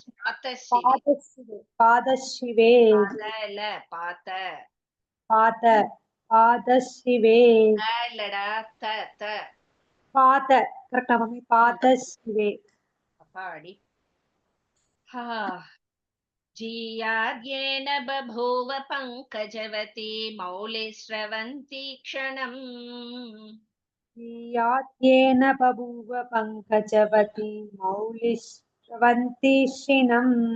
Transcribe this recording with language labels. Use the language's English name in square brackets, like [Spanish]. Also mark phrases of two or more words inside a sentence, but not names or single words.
[Tamil] பாதசிவே. இல்ல பாத பாதசிவே. இல்லடா த பாத கரெக்டா மம்மி? பாதசிவே. அப்பாடி. [Sanskrit] जीयाद्येन बभूव पङ्कजवती मौलिस्रवन्ती क्षणम् यात्येन बभूव पङ्कजवती मौलिस्रवन्ती क्षिणम्